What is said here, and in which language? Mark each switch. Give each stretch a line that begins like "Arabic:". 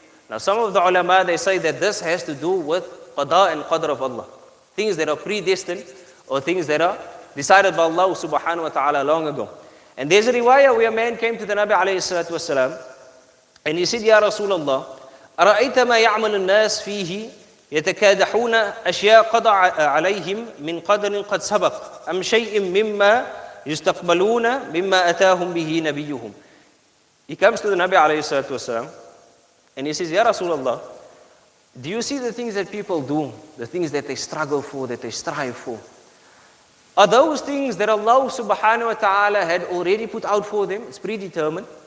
English: Now some of the ulama, they say that this has to do with qada and qadr of Allah. Things that are predestined or things that are decided by Allah subhanahu wa ta'ala long ago. And there's a riwayah where a man came to the Nabi alayhi salatu wasalam and he said, Ya Rasulullah,
Arabic: أَرَأَيْتَ مَا يَعْمَلُ النَّاسِ فِيهِ يتكادحون أشياء قضى عليهم من قدر قد سبق أم شيء مما يستقبلون مما أتاهم به نبيهم.
English: He comes to the Nabi alayhi salatu wasalam and he says, Ya Rasulullah, do you see the things that people do, the things that they struggle for, that they strive for? Are those things that Allah subhanahu wa ta'ala had already put out for them? It's predetermined.